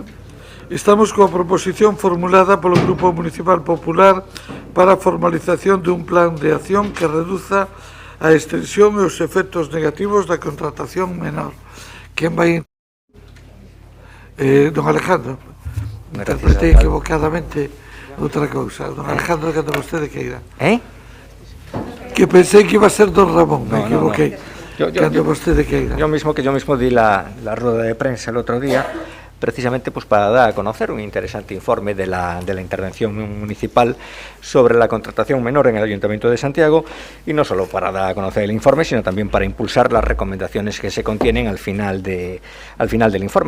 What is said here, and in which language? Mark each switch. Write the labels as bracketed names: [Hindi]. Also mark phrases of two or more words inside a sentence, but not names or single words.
[Galician] Estamos coa proposición formulada polo Grupo Municipal Popular para a formalización dun plan de acción que reduza a extensión e os efectos negativos da contratación menor. Quen vai... don Alejandro. Interpretei equivocadamente outra cousa. Don Alejandro, cando vostede queira. Que pensei que iba a ser don Ramón, me equivoquei. Cando vostede queira. [Spanish] Yo mismo di la rueda de prensa el otro día, precisamente pues para dar a conocer un interesante informe de la intervención municipal sobre la contratación menor en el Ayuntamiento de Santiago, y no solo para dar a conocer el informe, sino también para impulsar las recomendaciones que se contienen al final del informe.